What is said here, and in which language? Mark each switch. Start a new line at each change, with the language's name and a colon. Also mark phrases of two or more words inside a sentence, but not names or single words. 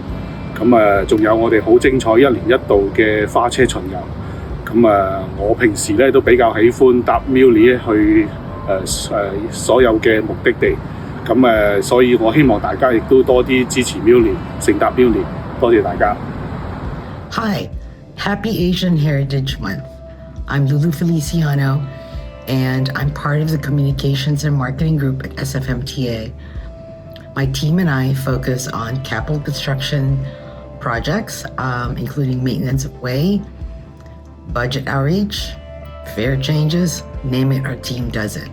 Cantonese: 咁仲有我哋好精彩1年1度嘅花車巡遊。咁我平時咧都比較喜歡搭 Muli 去所有嘅目的地。咁所以我希望大家亦都多啲支持 Muli， 乘搭 Muli。多謝大家。
English: Hi。Happy Asian Heritage Month. I'm Lulu Feliciano, and I'm part of the Communications and Marketing Group at SFMTA. My team and I focus on capital construction projects, including maintenance of way, budget outreach, fare changes, name it, our team does it.